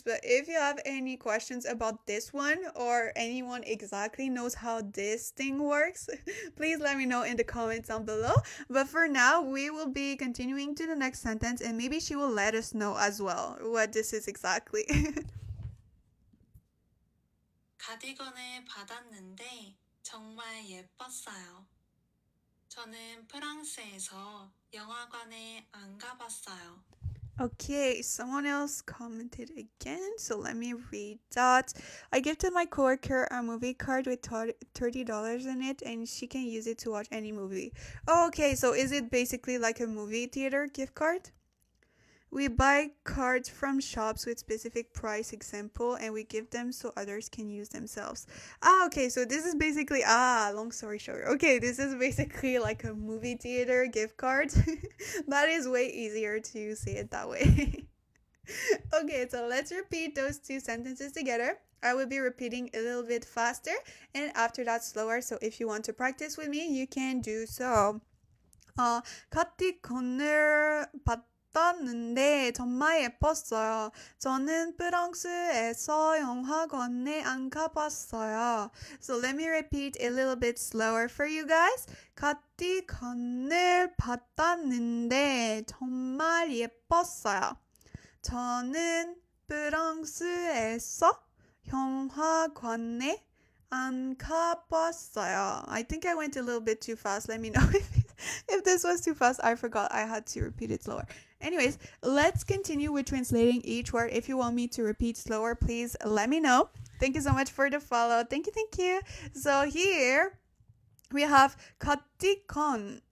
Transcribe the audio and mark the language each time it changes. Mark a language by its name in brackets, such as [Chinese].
[English] But if you have any questions about this one or anyone exactly knows how this thing works, please let me know in the comments down below. But for now, we will be continuing to the next sentence and maybe she will let us know as well what this is exactly. [Korean] 가디건을 받았는데 정말 예뻤어요. 저는 프랑스에서 영화관에 안 가봤어요. [English] Okay, someone else commented again, so let me read that. I gifted my coworker a movie card with $30 in it, and she can use it to watch any movie. Oh, okay, so is it basically like a movie theater gift card? We buy cards from shops with specific price example and we give them so others can use themselves. Okay, so this is basically, long story short. Okay, this is basically like a movie theater gift card. That is way easier to say it that way. Okay, so let's repeat those two sentences together. I will be repeating a little bit faster and after that slower. So if you want to practice with me, you can do so. [Korean] 카티콘을 봤는데 정말 예뻤어요. 저는 프랑스에서 영화관에 안 가봤어요. [English] So let me repeat a little bit slower for you guys. [Korean] 카티콘을 봤는데 정말 예뻤어요. 저는 프랑스에서 영화관에 안 가봤어요. [English] I think I went a little bit too fast. Let me know if this was too fast. I forgot I had to repeat it slower. Anyways, let's continue with translating each word. If you want me to repeat slower, please let me know. Thank you so much for the follow. Thank you. So here we have 카티콘.